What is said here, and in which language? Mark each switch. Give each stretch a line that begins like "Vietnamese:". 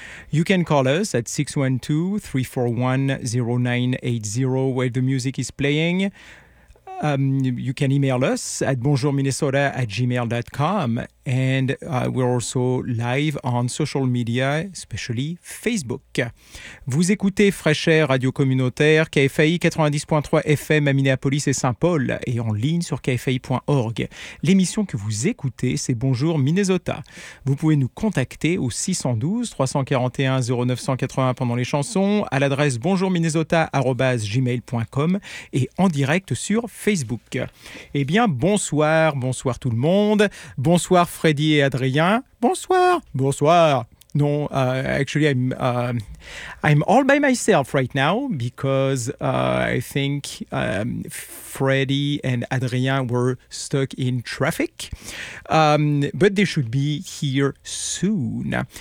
English: You can call us at 612-341-0980 where the music is playing. You can email us at bonjourminnesota@gmail.com. And we're also live on social media, especially Facebook.
French: Vous écoutez Fresh Air Radio Communautaire, KFAI 90.3 FM à Minneapolis et Saint-Paul, et en ligne sur kfai.org. L'émission que vous écoutez, c'est Bonjour Minnesota. Vous pouvez nous contacter au 612-341-0980 pendant les chansons, à l'adresse bonjourminnesota@gmail.com et en direct sur Facebook. Eh bien, bonsoir, bonsoir tout le monde, bonsoir Freddy et Adrien. Bonsoir. Bonsoir.
English: No, actually, I'm all by myself right now because I think Freddy and Adrien were stuck in traffic. But they should be here soon.